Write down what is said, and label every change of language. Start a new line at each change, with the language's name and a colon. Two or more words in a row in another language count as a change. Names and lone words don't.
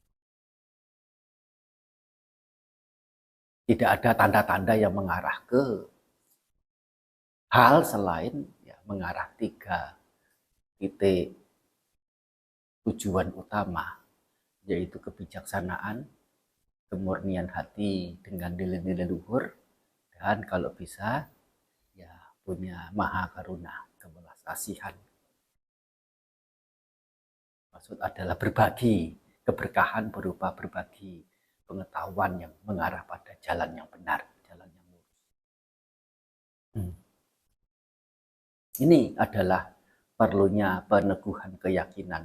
Indonesian: Tidak ada tanda-tanda yang mengarah ke hal selain ya, mengarah 3 titik tujuan utama, yaitu kebijaksanaan, kemurnian hati dengan nilai-nilai luhur, dan kalau bisa ya punya
Pali: maha karuna,
Indonesian: kebelas kasihan. Maksud adalah berbagi keberkahan berupa berbagi pengetahuan yang mengarah pada jalan yang benar, jalan yang lurus. Ini adalah perlunya peneguhan keyakinan.